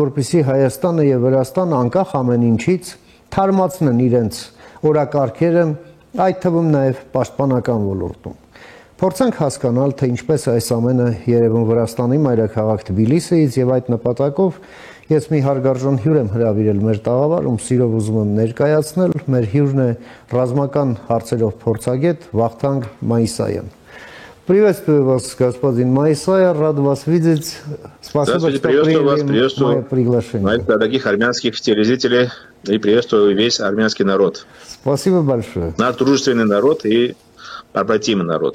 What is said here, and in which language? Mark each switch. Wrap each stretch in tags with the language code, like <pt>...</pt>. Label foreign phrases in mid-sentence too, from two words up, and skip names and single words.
<hy>որպեսզի Հայաստանը եւ Վրաստանը անկախ ամեն ինչից թարմացնեն իրենց օրակարգերը, այդ թվում նաեւ պաշտպանական ոլորտում։ Փորձենք հասկանալ, թե ինչպես է այս ամենը երևում Վրաստանի մայրաքաղաք Թբիլիսիից եւ այդ նպատակով ես մի հարգարժան հյուր եմ հրավիրել մեր տաղավարում, սիրով ուզում եմ ներկայացնել, մեր հյուրն է ռազմական հարցերով փորձագետ Վախթանգ Маисаյան։</hy> <ru>Приветствую вас, господин Маисая, рад вас видеть. Спасибо, что приняли мое приглашение. Дорогих армянских телезрителей и приветствую весь армянский народ. Спасибо большое. Наш дружественный народ и побратимый народ.</ru>